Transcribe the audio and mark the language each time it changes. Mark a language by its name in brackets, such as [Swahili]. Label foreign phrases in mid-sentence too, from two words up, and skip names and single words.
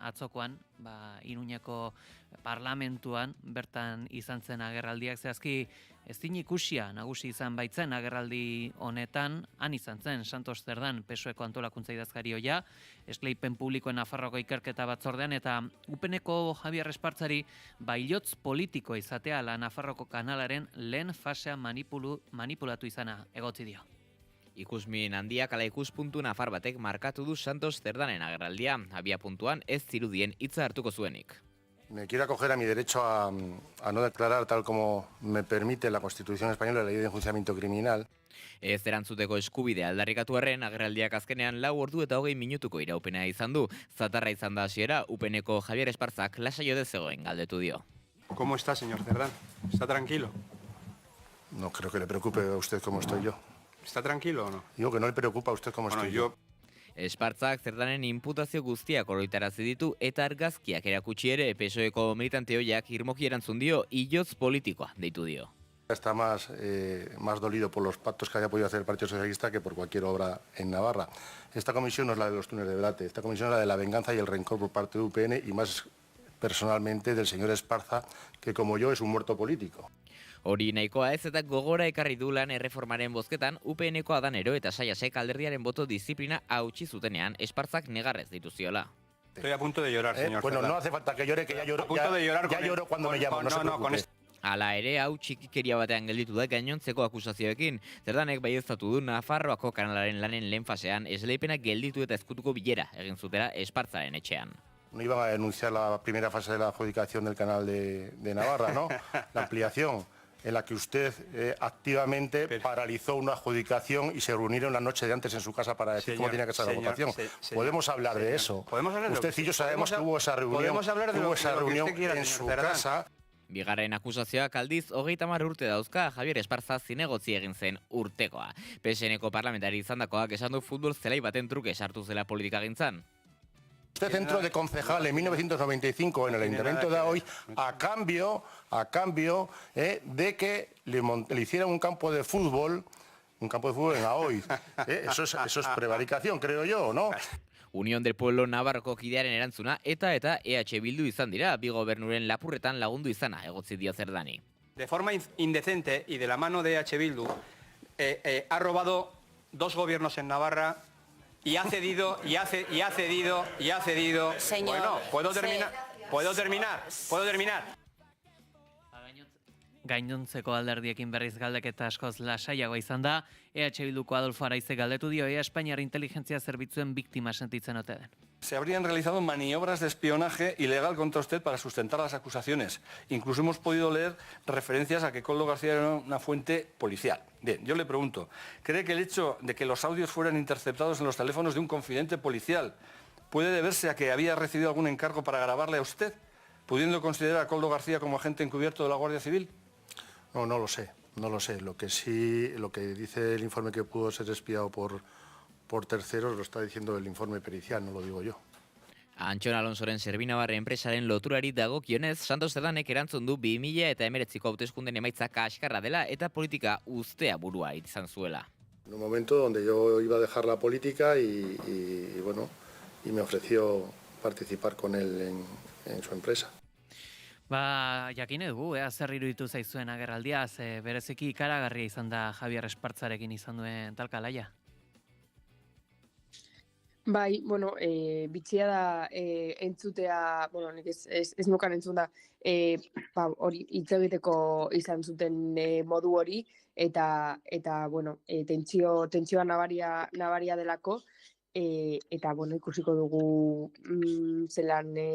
[Basque] atzokoan, Iruñeko parlamentuan, bertan izan zen agerraldiak, zehazki ezin ikusia nagusi izan baitzen agerraldi honetan, han izan zen Santos Zerdan PSOEko antolakuntza idazkari ohia, esleipen publikoen Nafarroako ikerketa batzordean, eta UPNeko Javier Espartzari hilotz politiko izatea la Nafarroko kanalaren lehen fasea manipulatu izana egotzi dio. Ikusmin handiak ala ikuspuntu nafar batek markatu du Santos Zerdanen agerraldia, abia puntuan ez zirudien hitza hartuko zuenik. [Spanish] Me quiero acoger a mi derecho a no declarar tal como me permite la Constitución española, la ley de enjuiciamiento criminal. [Basque] Ez erantzuteko eskubidea aldarrikatu arren, agerraldiak azkenean 4 ordu eta 20 minutuko iraupena izan du. Zatarra izan da hasiera, UPNeko Javier Esparzak lasai ode zegoen galdetu dio. [Spanish] ¿Cómo está, señor Cerdán? ¿Está tranquilo? No creo que le preocupe a usted cómo estoy yo. ¿Está tranquilo o no? Digo que no le preocupa a usted cómo estoy yo. [Basque] Espartzak Zerdanen inputazio guztiak oroitarazi ditu eta argazkiak erakutsi ere PSOEko militante hoiak irmoki erantzun dio, hilotz politikoa deitu dio. [Spanish] Está más dolido por los pactos que haya podido hacer el Partido Socialista que por cualquier obra en Navarra. Esta comisión no es la de los túneles de Brate, esta comisión es la de la venganza y el rencor por parte de UPN y más personalmente del señor Esparza, que como yo es un muerto político. [Basque] Hori nahikoa ez eta gogora ekarri du lan erreformaren bozketan UPNeko Adanero eta Saiasek alderdiaren boto disiplina hautsi zutenean Espartzak negarrez dituziola. [Spanish] Estoy a punto de llorar, señor Bueno, Cerdán. no hace falta que llore, que ya lloro, A punto de llorar ya lloro cuando me llaman, no se preocupe. [Basque] Hala ere, hau txikikeria batean gelditu da gainontzeko akusazioekin. Zerdanek baieztatu du Nafarroako kanalaren lanen lehen fasean esleipenak gelditu eta ezkutuko bilera egin zutera Espartzaren etxean. [Spanish] No iban a denunciar la primera fase de la adjudicación del canal de Navarra, ¿no? La ampliación, en la que usted activamente paralizó una adjudicación y se reunieron la noche de antes en su casa para decir cómo tenía que ser la votación. Podemos hablar de eso. Usted y yo sabemos que hubo esa reunión en su casa. [Basque] Bigarren akusazioak aldiz, 30 urte dauzka Javier Esparza zinegotzi egin zen urtekoa. PSNeko parlamentari izandakoak esan du futbol zelai baten truke sartu zela politikagintzan. [Spanish] Usted entró de concejal en 1995 en el Ayuntamiento de Ahoy a cambio de que le hicieran un campo de fútbol en Ahoy. Eso es prevaricación, creo yo, ¿no? [Basque] Unión del Pueblo Navarroko kidearen erantzuna eta EH Bildu izan dira, bi gobernuren lapurretan lagundu izana, egotzi dio Cerdani. [Spanish] De forma indecente y de la mano de EH Bildu, ha robado 2 gobiernos en Navarra y ha cedido. Señor, bueno, ¿puedo terminar? [Basque] Gainontzeko alderdiekin berriz galdeketa askoz lasaiago izan da, EH Bilduko Adolfo Araize galdetu dio ea Espainiar inteligentzia zerbitzuen biktima sentitzen ote den. [Spanish] Se habrían realizado maniobras de espionaje ilegal contra usted para sustentar las acusaciones. Incluso hemos podido leer referencias a que Koldo García era una fuente policial. Bien, yo le pregunto, ¿cree que el hecho de que los audios fueran interceptados en los teléfonos de un confidente policial puede deberse a que había recibido algún encargo para grabarle a usted, pudiendo considerar a Koldo García como agente encubierto de la Guardia Civil? No lo sé. Lo que dice el informe que pudo ser espiado por terceros lo está diciendo el informe pericial, no lo digo yo. [Basque] Antxon Alonsoren Zerbinabarre enpresaren loturari dagokionez, Santos Cerdanek erantzun du 2019ko hauteskunden emaitza kaskarra dela eta politika uztea burua izan zuela. [Spanish] En un momento donde yo iba a dejar la política y me ofreció participar con él en su empresa. [Basque] Jakin dugu, zer iruditu zaizuen agerraldiaz, bereziki ikaragarria izan da Javier Espartzarekin izan duen talkalaia. Bai, bitxia da entzutea, nik ez nukan entzun da, hori hitz egiteko izan zuten modu hori, eta tentsioa nabaria delako, eta ikusiko dugu zelan